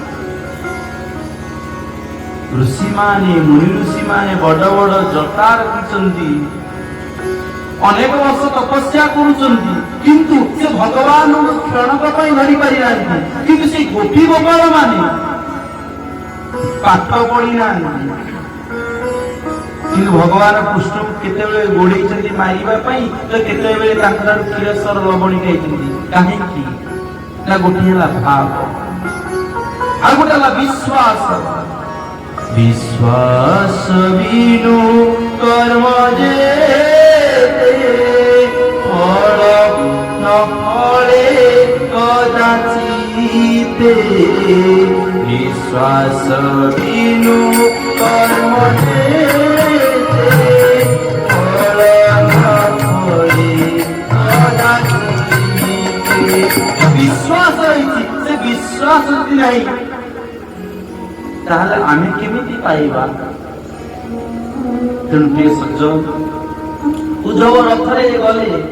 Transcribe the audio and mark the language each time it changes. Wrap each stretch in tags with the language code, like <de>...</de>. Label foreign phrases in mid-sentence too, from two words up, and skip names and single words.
<or>ଋଷି ମାନେ ମୁନି ଋଷି ମାନେ ବଡ଼ ବଡ଼ ଜଟା ରଖିଛନ୍ତି ଅନେକ ବର୍ଷ ତପସ୍ୟା କରୁଛନ୍ତି କିନ୍ତୁ ସେ ଭଗବାନ କ୍ଷଣକ ପାଇଁ ଧରି ପାରି ନାହିଁ କିନ୍ତୁ ସେ ଗୋପୀ ଗୋପାଳ ମାନେ ପାଠ ପଢ଼ି ନା କି ଭଗବାନ କୃଷ୍ଣ କେତେ ଗୋଡ଼େ ମାରିବା ପାଇଁ ତ କେତେ ବେଳେ କ୍ଷୀର ସର ଲବଣୀ ଖାଇ କହିଁ ନା ଗୋଟେ ଭାବ ଆ ଗୋଟେ ବିଶ୍ୱାସ ବିଶ୍ୱାସ ବିନୁ କର୍ମ ଯେ ଫଳ ନ ଫଳେ କଦାଚିତେ ବିଶ୍ୱାସ ବିନୁ କର୍ମ ବିଶ୍ୱାସ ରହି ସେ ବିଶ୍ୱାସ ନାହିଁ ତାହାଲେ ଆମେ କେମିତି ପାଇବା ତେଣୁ ପ୍ରିୟ ସଜ୍ଜନ ଉଦ୍ଧବ ରଥରେ ଗଲେ</or>